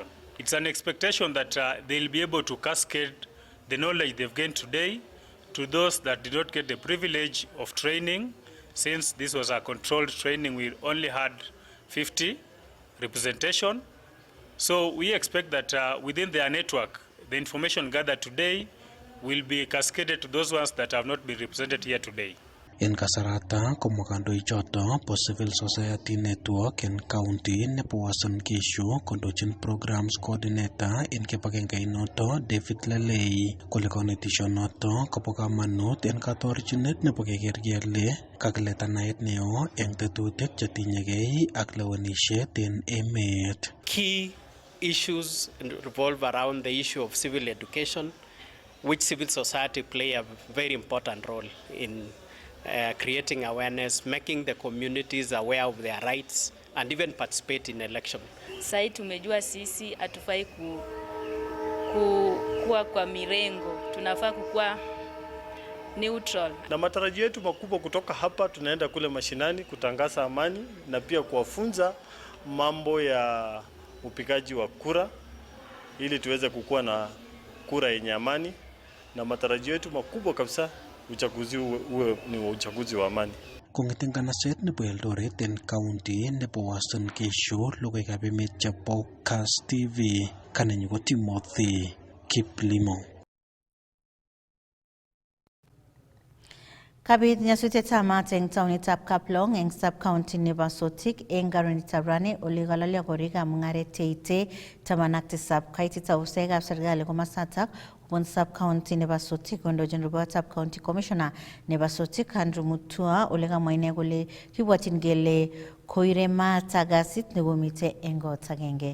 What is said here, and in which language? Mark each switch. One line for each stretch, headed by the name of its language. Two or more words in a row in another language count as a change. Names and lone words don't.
English: It's an expectation that they'll be able to cascade the knowledge they've gained today to those that did not get the privilege of training. Since this was a controlled training, we only had 50 representation. So we expect that within their network, the information gathered today will be cascaded to those ones that have not been represented here today.
Kalenjin: En kasarata komwa kandoichoto po Civil Society Network en county nebo Uasin Gishu kondochin
English: programs coordinator
Kalenjin: en kibagengenoto David Lelei kole konetishonoto kobo kamanut en katorchinet nebo keker kele kakileta naet neo en tetutik chetinyegei ak lewenisiet en emet. Key issues revolve around the issue of civil education, which civil society play a very important role in creating awareness, making the communities aware of their rights and even participate in election.
Swahili: Sasa tumejua sisi hatufai kuwa kwa mirengo, tunafaa kukuwa neutral. Na matarajio yetu makubwa kutoka hapa, tunaenda kule mashinani kutangaza amani na pia kuwafunza mambo ya upigaji wa kura ili tuweze kukuwa na kura yenye amani, na matarajio yetu makubwa kabisa uchaguzi uwe ni uchaguzi wa amani.
Kalenjin: Kong'eten kanaset nebo Eldoret en county nebo Uasin Gishu, logoiwekab emet chebo Kass TV, kanenyu ko Timothy Kiplimo. Kabit nyasutietab maat eng taonitab Kaplong eng sub-county nebo Sotik eng karonitab rani ole kalolyo korikab mung'aret cheite 17 kaitita usekab serikali komasatak kobun sub-county nebo Sotik kondochin ripotab
English: county commissioner
Kalenjin: nebo Sotik Andrew Mutua ole kamwa ine kole kibwotyin kele koire maat gasit nekomite eng kot agenge.